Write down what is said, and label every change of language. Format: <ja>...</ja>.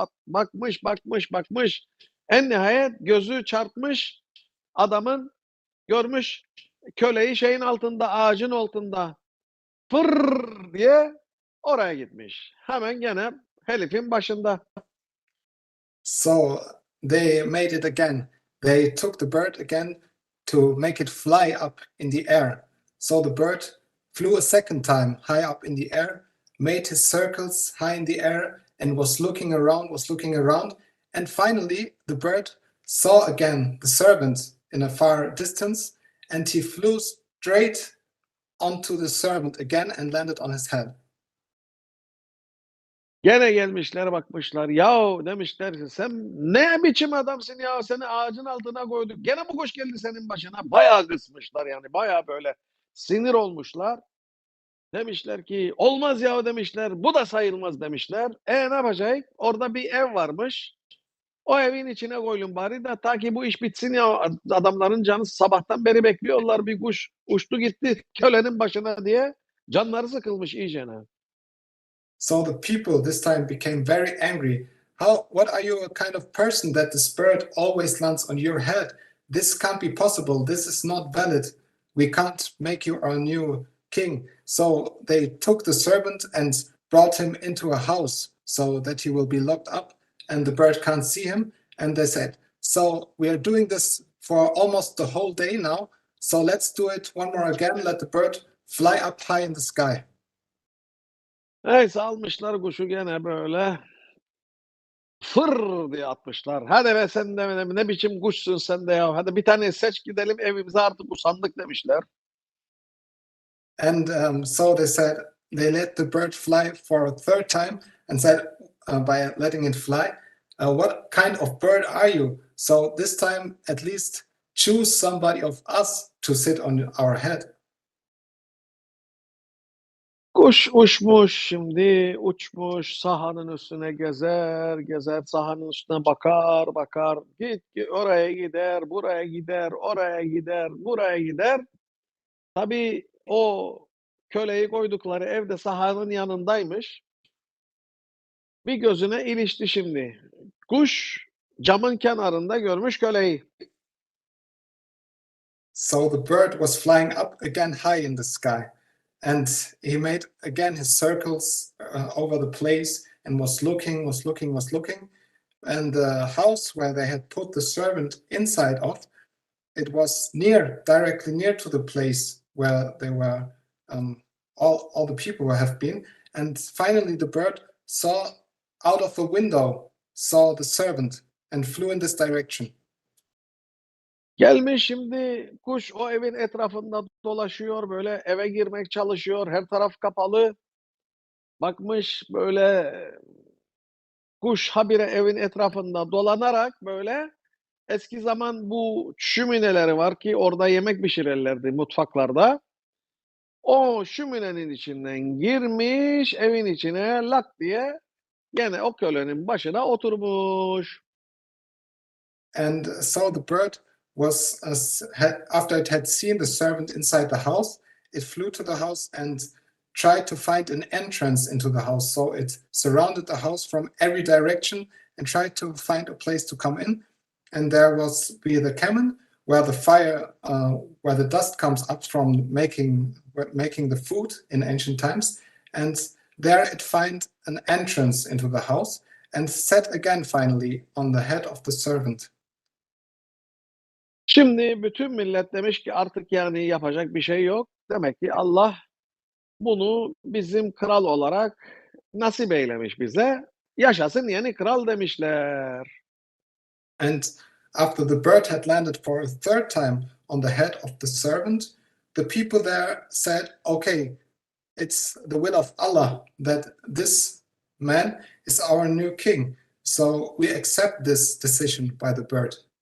<tr>Bakmış. En nihayet gözü çarpmış adamın, görmüş köleyi şeyin altında, ağacın altında. Fır diye oraya gitmiş. Hemen gene herifin başında.</tr> <en>So they made it again. They took the bird again to make it fly up in the air. So the bird flew a second time high up in the air, made his circles high in the air, and was looking around. And finally, the bird saw again the servant in a far distance, and he flew straight onto the servant again and landed on his head.</en> <tr>Gene gelmişler bakmışlar. Yahu demişler sen ne biçim adamsın ya, seni ağacın altına koyduk. Gene bu kuş geldi senin başına. Bayağı kısmışlar yani, bayağı böyle sinir olmuşlar. Demişler ki olmaz ya demişler. Bu da sayılmaz demişler. Ne yapacak? Orada bir ev varmış. O evin içine koyun bari de ta ki bu iş bitsin ya adamların canı sabahtan beri bekliyorlar bir kuş uçtu gitti kölenin başına diye canları sıkılmış iyicene.</tr> <en>So the people this time became very angry. What are you, a kind of person that this bird always lands on your head? This can't be possible. This is not valid. We can't make you our new king. So they took the servant and brought him into a house so that he will be locked up and the bird can't see him. And they said, so we are doing this for almost the whole day now. So let's do it one more again. Let the bird fly up high in the sky.</en> <tr>Neyse almışlar kuşu gene böyle fır diye atmışlar. Hadi be sen de ne biçim kuşsun sen de ya. Hadi bir tane seç gidelim evimize artık usandık demişler.</tr> <en>And so they said they let the bird fly for a third time and said by letting it fly, what kind of bird are you? So this time at least choose somebody of us to sit on our head.</en> <tr>Kuş uçmuş şimdi uçmuş sahanın üstüne gezer gezer sahanın üstüne bakar bakar oraya gider buraya gider oraya gider buraya gider. Tabii o köleyi koydukları evde sahanın yanındaymış. Bir gözüne ilişti şimdi. Kuş camın kenarında görmüş köleyi.</tr> <en>So the bird was flying up again high in the sky, and he made again his circles over the place and was looking, was looking, was looking. And the house where they had put the servant inside of, it was directly near to the place where they were, all the people have been. And finally, the bird saw out of the window, saw the servant, and flew in this direction.</en> <tr>Gelmiş şimdi kuş o evin etrafında dolaşıyor böyle eve girmek çalışıyor her taraf kapalı. Bakmış böyle kuş habire evin etrafında dolanarak böyle eski zaman bu şömineleri var ki orada yemek pişirirlerdi mutfaklarda. O şöminenin içinden girmiş evin içine lak diye gene o kölenin başına oturmuş.</tr> <en>And so the bird was, after it had seen the servant inside the house, it flew to the house and tried to find an entrance into the house. So it surrounded the house from every direction and tried to find a place to come in. And there was the cabin where the fire, where the dust comes up from making the food in ancient times. And there it find an entrance into the house and sat again finally on the head of the servant.</en> <tr>Şimdi bütün millet demiş ki artık yani yapacak bir şey yok. Demek ki Allah bunu bizim kral olarak nasip eylemiş bize. Yaşasın yeni kral demişler.</tr> <en>And after the bird had landed for a third time on the head of the servant, the people there said, okay, it's the will of Allah that this man is our new king. So we accept this decision by the bird.</en>